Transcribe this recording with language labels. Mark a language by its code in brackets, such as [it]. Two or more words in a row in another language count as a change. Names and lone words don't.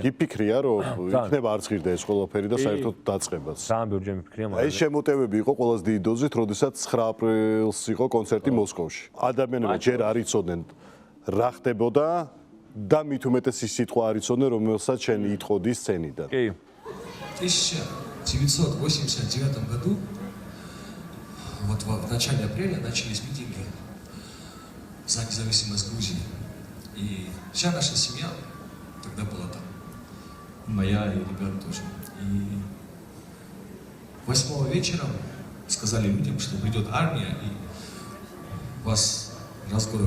[ka] გიფიქრია, რომ იქნება არც ღირდა ეს ყველაფერი და საერთოდ დაწყებაც. ძალიან ბევრჯერ მიფიქრია, მაგრამ ეს შემოტევები იყო ყველაზე დიდი დოზით, როდესაც 9 აპრილს იყო კონცერტი მოსკოვში. ადამიანები ჯერ არ იცოდნენ რა ხდებოდა და мит უმეტეს ის სიტყვა არ იცოდნენ, რომელსაც შენ იტყოდი სცენიდან. კი. [ru] 1989 году вот в начале апреля начались митинги за независимость Грузии. И вся наша семья тогда была там. Моя и ребят тоже. И 8 вечера сказали людям, что придет армия и вас разгромит.